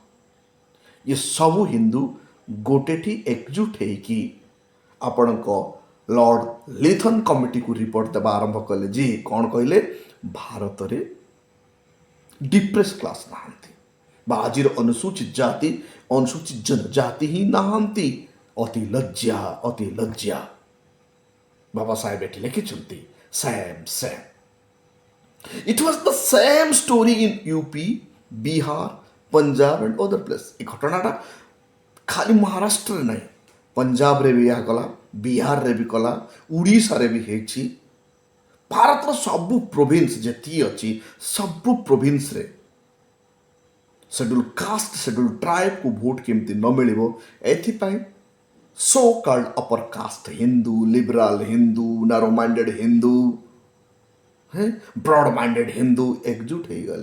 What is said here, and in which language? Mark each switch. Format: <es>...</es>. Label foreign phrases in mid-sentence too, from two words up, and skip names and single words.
<or>ଏ ସବୁ ହିନ୍ଦୁ ଗୋଟେଠି ଏକଜୁଟ ହେଇକି ଆପଣଙ୍କ ଲର୍ଡ ଲିଥନ କମିଟିକୁ ରିପୋର୍ଟ ଦେବା ଆରମ୍ଭ କଲେ ଯେ କ'ଣ କହିଲେ? ଭାରତରେ</or> <en>depressed class</en> <or>ନାହାନ୍ତି, ବା ଆଜିର ଅନୁସୂଚିତ ଜାତି ଅନୁସୂଚିତ ଜନଜାତି ହିଁ ନାହାନ୍ତି। ଅତି ଲଜ୍ଜା। ବାବା ସାହେବ ଏଠି ଲେଖିଛନ୍ତି ସେମ୍।</or> <en>It was the same story in UP, Bihar, Punjab and other place.</en> <or>ଏ ଘଟଣାଟା ଖାଲି ମହାରାଷ୍ଟ୍ରରେ ନାହିଁ, ପଞ୍ଜାବରେ ବି ଏହା କଲା, ବିହାରରେ ବି କଲା, ଓଡ଼ିଶାରେ ବି ହେଇଛି। ଭାରତର ସବୁ ପ୍ରୋଭିନ୍ସ ଯେତିକି ଅଛି, ସବୁ ପ୍ରୋଭିନ୍ସରେ</or> <en>scheduled caste scheduled tribe</en> <or>ଭୋଟ କେମିତି ନ ମିଳିବ, ଏଥିପାଇଁ</or> <en>so called upper caste Hindu, liberal Hindu, narrow minded Hindu, broad minded Hindu</en> <or>ଏକଜୁଟ ହେଇଗଲେ।</or>